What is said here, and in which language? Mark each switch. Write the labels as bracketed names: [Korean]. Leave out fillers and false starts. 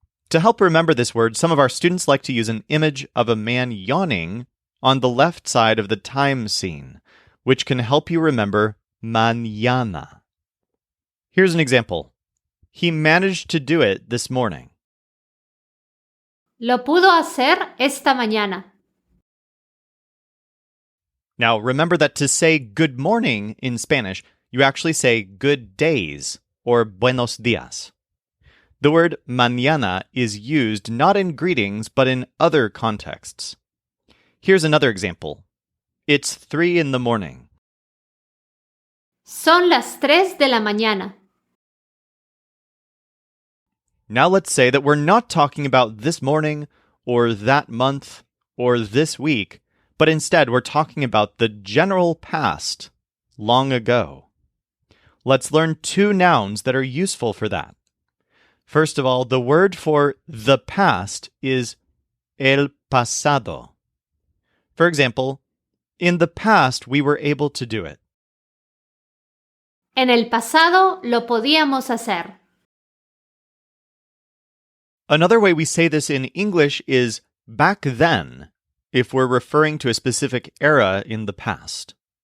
[English] To help remember this word, some of our students like to use an image of a man yawning on the left side of the time scene, which can help you remember mañana. Here's an example. He managed to do it this morning. [Spanish] Lo pudo hacer esta mañana. [English] Now, remember that to say good morning in Spanish, you actually say good days or [Spanish] buenos días. [English] The word mañana is used not in greetings, but in other contexts. Here's another example. It's 3 in the morning. [Spanish] Son las 3 de la mañana. [English] Now let's say that we're not talking about this morning or that month or this week, but instead we're talking about the general past, long ago. Let's learn 2 nouns that are useful for that. First of all, the word for the past is el pasado. For example, in the past we were able to do it. [Spanish] En el pasado lo podíamos hacer. [English] Another way we say this in English is back then, if we're referring to a specific era in the past.